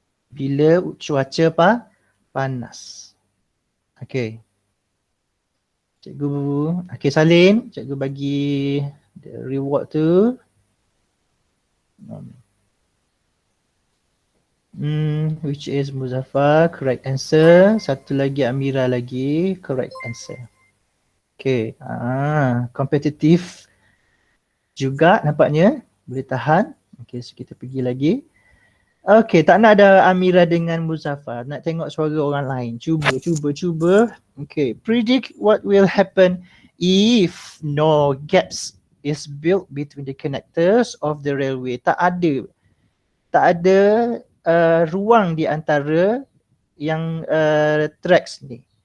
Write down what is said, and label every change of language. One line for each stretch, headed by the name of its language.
Malay: Bila cuaca panas. Okay. Cikgu, okay salin, cikgu bagi
English: the reward
Malay: tu.
English: Which is Muzaffar, correct answer.
Malay: Satu lagi Amira lagi,
English: correct answer.
Malay: Okay, kompetitif juga nampaknya. Boleh tahan. Okay, so kita pergi lagi. Okay, tak nak ada Amira dengan Muzaffar. Nak tengok suara orang lain. Cuba.
English: Okay, predict what will happen if no gaps is built between the connectors of the railway.
Malay: Tak ada ruang di antara yang tracks ni.